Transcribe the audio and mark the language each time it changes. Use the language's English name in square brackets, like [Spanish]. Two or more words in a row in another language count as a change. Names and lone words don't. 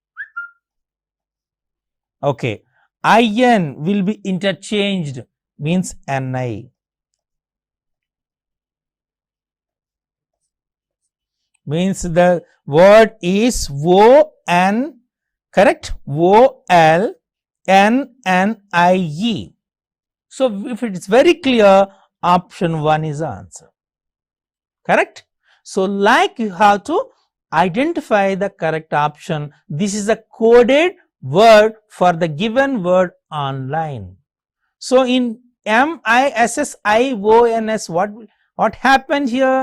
[English] Okay. IN will be interchanged, means NI. means the word is O-N, correct? O-L-N-N-I-E. So if it is very clear, option 1 is the answer, correct? So like you have to identify the correct option. This is a coded word for the given word online. So in MISSIONS, what happened here?